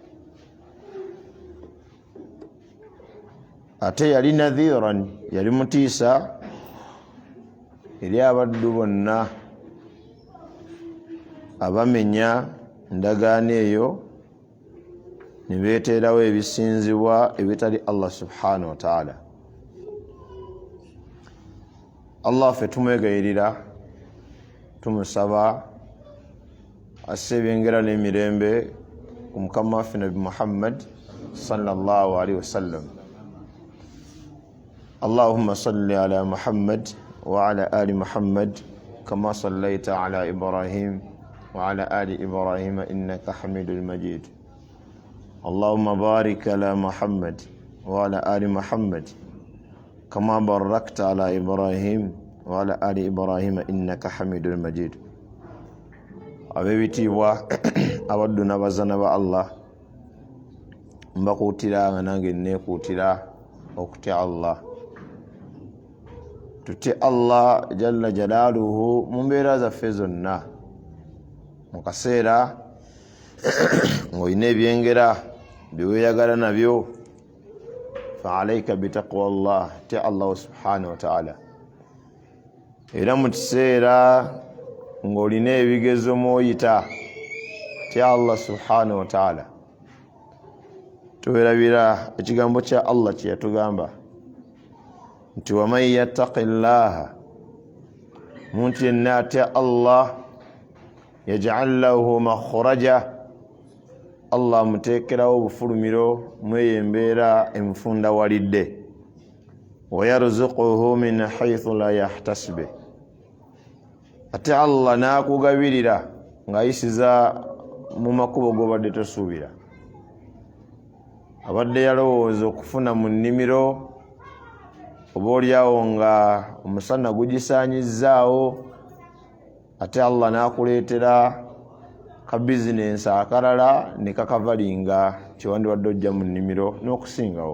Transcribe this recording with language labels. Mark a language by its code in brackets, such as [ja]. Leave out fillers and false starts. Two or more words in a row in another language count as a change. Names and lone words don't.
[lg] Ate yali nadhiran, yali mutiisa eri abaddu bonna abamenya endagaano eyo ne beeteerawo ebisinzibwa ebitali Allah [ar] سبحانه وتعالى. [lg] Allah ffe tumwegayirira, tumusaba asebengera n'emirembe ku mukama waffe Nabi Muhammad [ar] صلى الله عليه وسلم. اللهم صل على محمد وعلى آل محمد كما صليت على إبراهيم وعلى آل إبراهيم إنك حميد مجيد. اللهم بارك على محمد وعلى آل محمد كما باركت على إبراهيم وعلى آل إبراهيم إنك حميد مجيد. [lg] Abebitiibwa abaddu n'abazana ba Allah, mbakuutira nga nange neekuutira okutya Allah. Tutye Allah [ar] جل جلاله [lg] mu mbeera zaffe zonna. Mu kaseera ng'olina ebyengera byeweeyagala nabyo, [ar] فعليك بتقوى الله, [lg] tya Allah [ar] سبحانه وتعالى. [lg] Era mu kiseera ng'olina ebigezo mw'oyita, tya Allah [ar] سبحانه وتعالى. [lg] Tuwerabira ekigambo kya Allah kye yatugamba nti [ar] ومن يتق الله, [lg] muntu yenna atya Allah, [ar] يجعل له مخرجا, [lg] Allah amuteekerawo obufulumiro mweyembeera emufunda walidde, [ar] ويرزقه من حيث لا يحتسب, [lg] ate Allah n'akugabirira ng'ayisiza mu makubo g'obadde tosuubira. Abadde yalowooza okufuna mu nnimiro, oba olyawo nga omusana gugisaanyizzaawo, ate Allah n'akuleetera ka bizinensi akalala ne kakavalinga kyewandiwadde ojja mu nnimiro n'okusingawo.